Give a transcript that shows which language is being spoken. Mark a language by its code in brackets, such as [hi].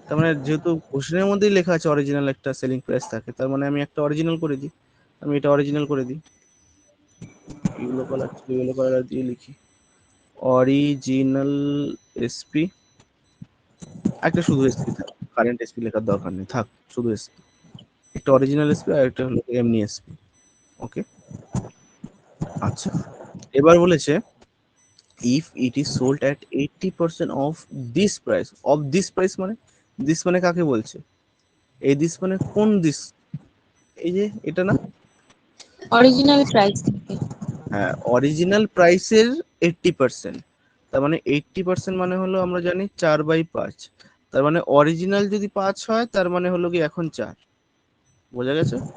[bn] তার মানে যেহেতু কোশ্চেনের মধ্যেই লেখা আছে অরিজিনাল একটা সেলিং প্রাইস থাকে, তার মানে আমি একটা অরিজিনাল করে দিই, আমি এটা অরিজিনাল করে দিই, ইয়েলো কালার দিয়ে লিখি অরিজিনাল এসপি। একটা শুধু এসপি থাক, কারেন্ট এসপি লেখার দরকার নেই, থাক শুধু এসপি, একটা অরিজিনাল এসপি আর একটা হলো এমনি এসপি। ওকে, আচ্ছা। এবার বলেছে [en] if it is sold at 80% of this price, of this price [bn] মানে [en] this [bn] মানে কাকে বলছে? এই this মানে কোন this? এই যে এটা না, অরিজিনাল প্রাইস থেকে। হ্যাঁ অরিজিনাল প্রাইসের 80%, তার মানে 80% মানে হলো আমরা জানি 4/5, তার মানে অরিজিনাল যদি 5 হয় তার মানে হলো কি এখন 4, বোঝা গেছে?